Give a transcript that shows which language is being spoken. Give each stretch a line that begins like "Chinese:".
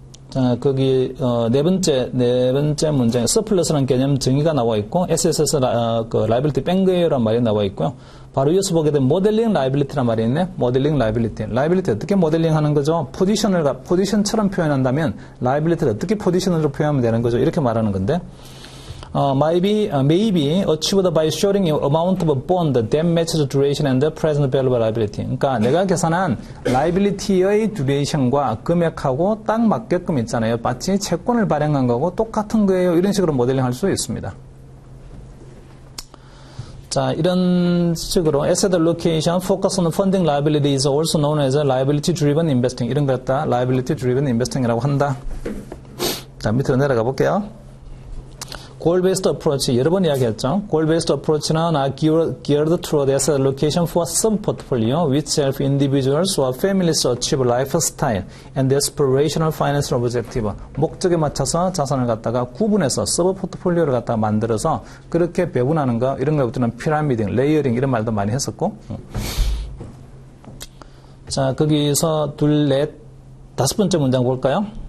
Korean: 자, 거기 네 번째 문장에 서플러스라는 개념 정의가 나와 있고 SSS 그 라이빌리티 뺀 거예요라는 말이 나와 있고요. 바로 이어서 보게 되면 모델링 라이빌리티란 말이 있네. 모델링 라이빌리티. 라이빌리티 어떻게 모델링하는 거죠? 포지션처럼 표현한다면 라이빌리티를 어떻게 포지션으로 표현하면 되는 거죠? 이렇게 말하는 건데.
English: Maybe achieved by shorting amount of bond that matches duration and the present value of liability.
Korean: 그러니까 내가 계산한 liability의 duration과 금액하고 딱 맞게끔 있잖아요. 마치 채권을 발행한 거고 똑같은 거예요. 이런 식으로 모델링할 수 있습니다.
English: 자,
Korean: 이런 식으로
English: asset allocation, focus on funding liability is also known as liability driven investing.
Korean: 이런 걸 갖다 liability driven investing이라고 한다. 자, 밑으로 내려가 볼게요. Goal-based approach, 여러 번 이야기했죠.
English: Goal-based approach는 are geared toward asset allocation for sub-portfolio, which help individuals or families achieve lifestyle and aspirational financial objective.
Korean: 목적에 맞춰서 자산을 갖다가 구분해서 서브-포트폴리오를 갖다가 만들어서 그렇게 배분하는 거, 이런 것부터는 피라미딩, 레이어링 이런 말도 많이 했었고. 자, 거기서 다섯 번째 문장 볼까요?